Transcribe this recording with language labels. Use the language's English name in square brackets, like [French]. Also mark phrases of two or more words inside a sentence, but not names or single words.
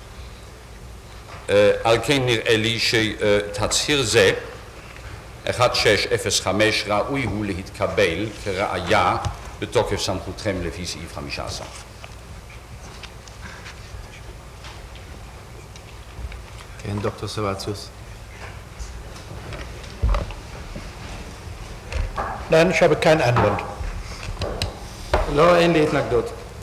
[Hebrew] על כן נראה לי שתצהיר זה 1605 ראוי הוא להתקבל כראיה בתוקף סמכותכם לפי סעיף 15. כן, דוקטור סרבציוס. [German] Nein, ich habe keinen Einwand. [Hebrew] לא, אין לי התנגדות.